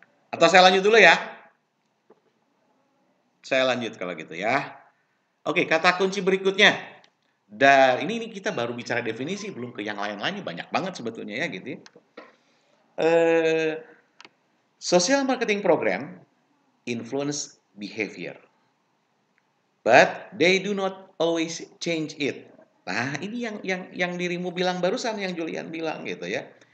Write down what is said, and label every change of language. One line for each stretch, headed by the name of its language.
Indonesian: Atau saya lanjut dulu ya? Saya lanjut kalau gitu ya. Oke, kata kunci berikutnya. Dan ini kita baru bicara definisi, belum ke yang lain-lain, banyak banget sebetulnya ya gitu ya.
English: Social marketing program influence behavior, but they do not always change it.
Indonesian: Nah, ini yang dirimu bilang barusan, yang Julian bilang gitu ya.